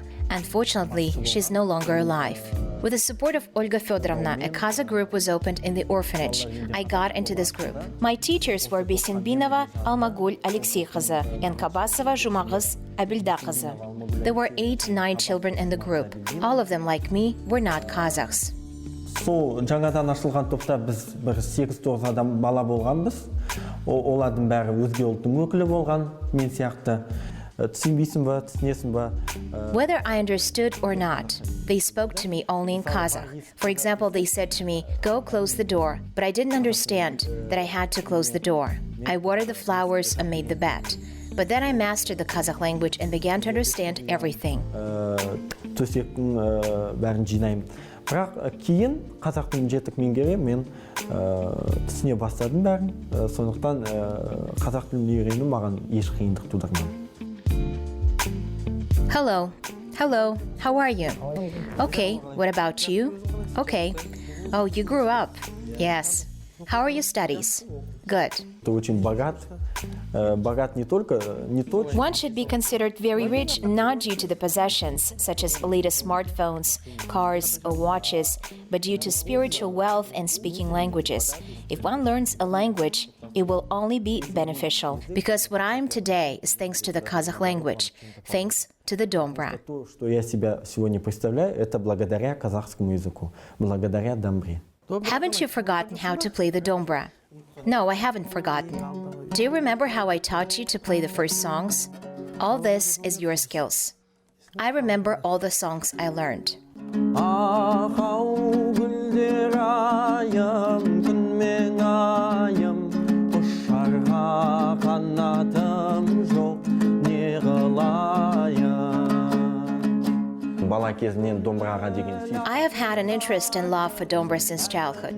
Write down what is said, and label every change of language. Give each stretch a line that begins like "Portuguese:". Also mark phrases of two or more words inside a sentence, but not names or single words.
English: Unfortunately, she's no longer alive. With the support of Olga Fedorovna, a Kazakh group was opened in the orphanage. I got into this group. My teachers were Besinbinova Almagul Alexey kızı and Kabasova Jumagız Abilda kızı. There were 8-9 children in the group. All of them, like me, were not Kazakhs.
Kazakh: Жаңадан ашылған топта біз бір 8-9 адам бала болғанбыз. Олардың бәрі өзге ұлттың өкілі болған, мен сияқты. Түсінбейсің ба, түсінесің ба?
English: Whether I understood or not, they spoke to me only in Kazakh. For example, they said to me, "Go close the door," but I didn't understand that I had to close the door. I watered the flowers and made the bed. But then I mastered the Kazakh language and began to understand everything.
Kazakh: Төсектің бәрін жинаймын. Бірақ кейін қазақ тілін жетік меңгеріп, мен түсіне бастадым бәрін. Сондықтан қазақ тілін үйрену маған еш қиындық тудырмады.
English: Hello. Hello. How are you? Okay. What about you? Okay. Oh, you grew up. Yes. How are your studies? Good.
Russian: Ты очень богат. Богат не только...
English: One should be considered very rich not due to the possessions, such as latest smartphones, cars, or watches, but due to spiritual wealth and speaking languages. If one learns a language, it will only be beneficial. Because what I am today is thanks to the Kazakh language, thanks to the dombra.
Russian: То, что я себя сегодня представляю, это благодаря казахскому языку, благодаря домбре.
English: Haven't you forgotten how to play the dombra? No, I haven't forgotten. Do you remember how I taught you to play the first songs? All this is your skills. I remember all the songs I learned. I have had an interest and love for dombra since childhood.